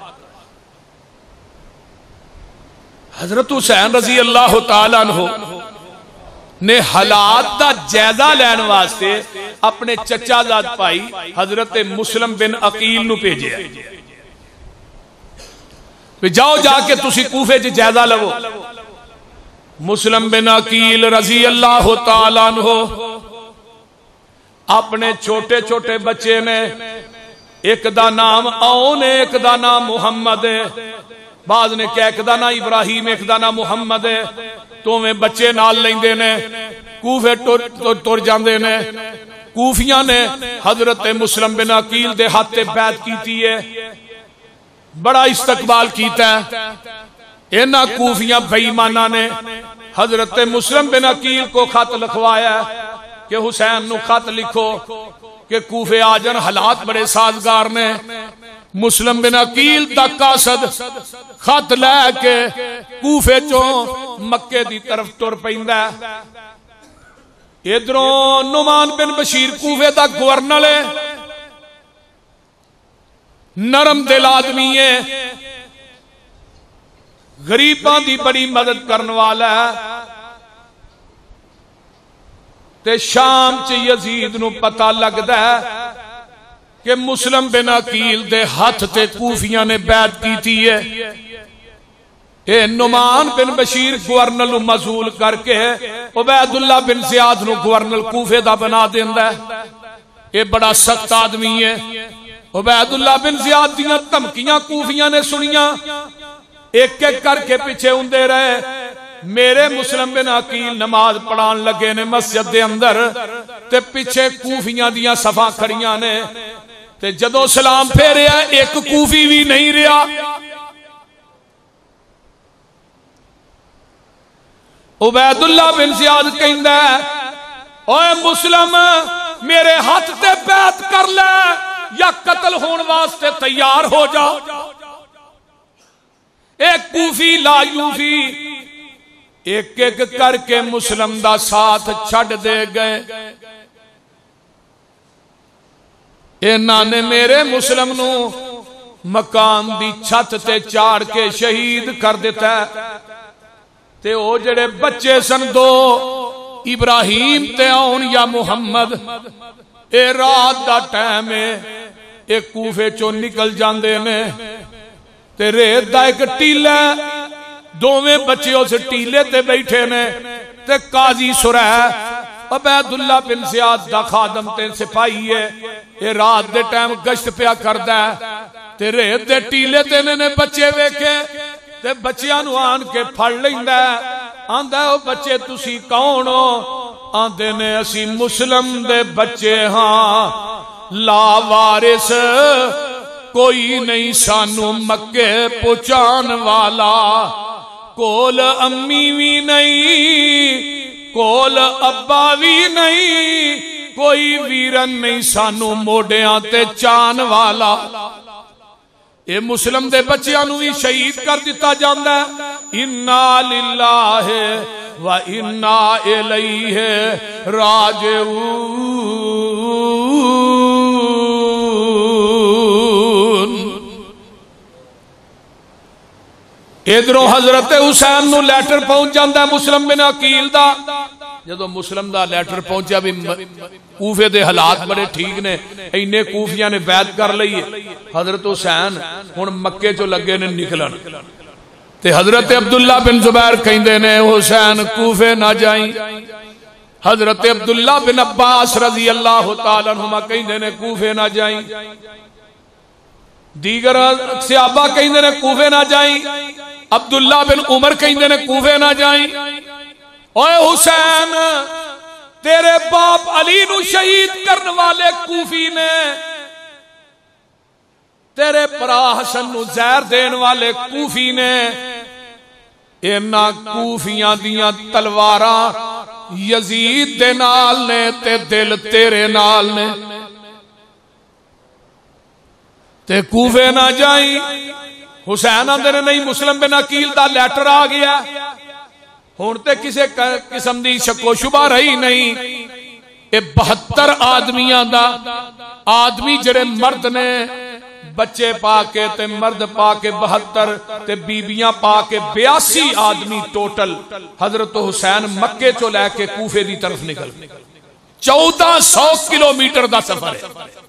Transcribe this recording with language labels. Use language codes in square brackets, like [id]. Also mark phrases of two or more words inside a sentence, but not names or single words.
[pa] حضرت حسین [ar] رضی اللہ تعالیٰ عنہ [pa] نے حالات دا جائزہ لین واسطے اپنے چچا زاد پائی حضرت مسلم بن عقیل نو بھیجے. جاؤ جا کے تسی کوفے چ جائزہ لو. مسلم بن عقیل [ar] رضی اللہ تعالیٰ عنہ [pa] اپنے چھوٹے چھوٹے بچے نے ایک دا نام اون ہے ایک دا نام محمد ہے. بعض نے کہا ایک دا نام ابراہیم ایک دا نام محمد ہے. تو میں بچے نال لیندے نے کوفے ٹر جاندے نے. کوفیاں نے حضرت مسلم بن عقیل دے ہاتھ بیعت کیتی ہے. بڑا استقبال کیتا ہے. انہاں کوفیاں بے ایماناں نے حضرت مسلم بن عقیل کو خط لکھوایا کہ حسین نو خط لکھو کہ کوفے آ جان حالات بڑے سازگار نے. مسلم بن عقیل دا قاصد خط لے کے کوفے چوں مکے دی طرف ٹر پیندا. ادھروں نعمان بن بشیر کوفے دا گورنر ہے نرم دل آدمی ہے غریباں دی بڑی مدد کرنے والا ہے. تے شام چ یزید نو پتہ لگدا ہے کہ مسلم بن عقیل دے ہاتھ تے کوفیاں نے بیعت کیتی ہے. اے نعمان بن بشیر گورنر مزول کر کے عبید اللہ بن زیاد نو گورنر کوفے دا بنا دیندا ہے. اے بڑا سخت آدمی ہے. عبید اللہ بن زیاد دیاں دھمکیاں کوفیاں نے سنیاں ایک ایک کر کے پیچھے ہوندے رہے. میرے مسلم بن عقیل نماز پڑھان لگے نے مسجد دے اندر تے پیچھے کوفیاں دیاں صفاں کھڑیاں نے تے جدوں سلام پھیریا ایک کوفی بھی نہیں رہا. عبید اللہ بن زیاد کہندا ہے اوے مسلم میرے ہاتھ تے بیعت کر لے یا قتل ہون واسطے تیار ہو جا. ایک کوفی [ar] لا یوفی [pa] ایک ایک کر کے مسلم دا ساتھ چھڑ دے گئے. انہاں نے میرے مسلم نو مکان دی چھت تے چاڑ کے شہید کر دیتا ہے تے او جڑے بچے سن دو ابراہیم تے آن یا محمد اے رات دا ٹائم ہے اے کوفے چو نکل جاندے نے تے ریت دا ایک ٹیلہ دوویں بچے اس ٹیلے تے بیٹھے نے تے قاضی سرح عبید اللہ بن زیاد دا خادم تے سپاہی ہے اے رات دے ٹائم گشت پیا کردا ہے تے ریت دے ٹیلے تے نے بچے ویکھے تے بچیاں نو آن کے پھڑ لیندا ہے آندا او بچے تسی کون ہو آندے نے اسی مسلم دے بچے ہاں لا وارث کوئی نہیں سانو مکے پہنچان والا کول امی بھی نہیں کول ابا بھی نہیں کوئی ویرن نہیں سانو موڈیاں تے چان والا اے مسلم دے بچیاں نو بھی شہید کر دیتا جاندا ہے [ar] انا للہ و انا الیہ راجعون [pa] ادھروں حضرت حسین نو لیٹر پہنچ جاندا ہے مسلم بن عقیل دا جدو مسلم دا لیٹر پہنچا بھی کوفے دے حالات بڑے ٹھیک نے اینے کوفیاں نے بیعت کر لئی حضرت حسین ہن مکے چو لگے نے نکلن تے حضرت عبداللہ بن زبیر کہندے نے حسین کوفے نہ جائیں حضرت عبداللہ بن عباس [ar] رضی اللہ تعالی عنہما [pa] کہندے نے کوفے نہ جائیں دیگر صحابہ کہندے نے کوفے نہ جائیں عبداللہ بن عمر کہندے نے کوفے نہ جائیں اوے حسین تیرے باپ علی نو شہید کرنے والے کوفی نے تیرے پرا حسن نو زہر دین والے کوفی نے اینا کوفیاں دیاں تلواراں یزید دے نال نے تے دل تیرے نال نے تے کوفے نہ جائیں حسین آندے نے نہیں مسلم بن عقیل دا لیٹر آ گیا ہون تے کسے قسم دی شک و شبہ رہی نہیں اے 72 آدمیاں دا آدمی جڑے مرد نے بچے پا کے تے مرد پا کے 72 تے بیبیاں پا کے 82 آدمی ٹوٹل حضرت حسین مکے چو لے کے کوفے دی طرف نکل 1400 کلومیٹر دا سفر ہے